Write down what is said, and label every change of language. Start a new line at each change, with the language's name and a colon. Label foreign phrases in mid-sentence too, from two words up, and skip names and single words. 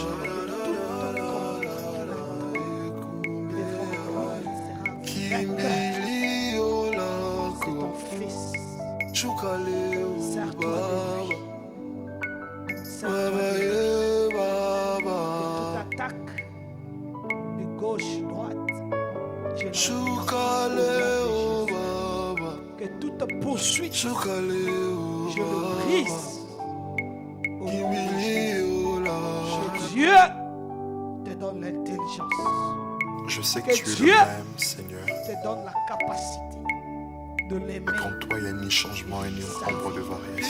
Swahili: Kimbilio lako, shuka leo Baba, Baba ye Baba.
French: Attaque de gauche, droite.
Swahili: Shuka leo Baba,
French: Que toute poursuite,
Swahili: shuka leo
French: je le
Swahili: Baba.
French: brise. Au nom de Jésus.
Swahili: Kimbilio
French: Que
Swahili: lako.
French: Dieu te donne l'intelligence, Je sais que Que tu es Dieu- le même, Seigneur. te donne la capacité de l'aimer. En toi, il n'y a ni changement et ni ombre de variation.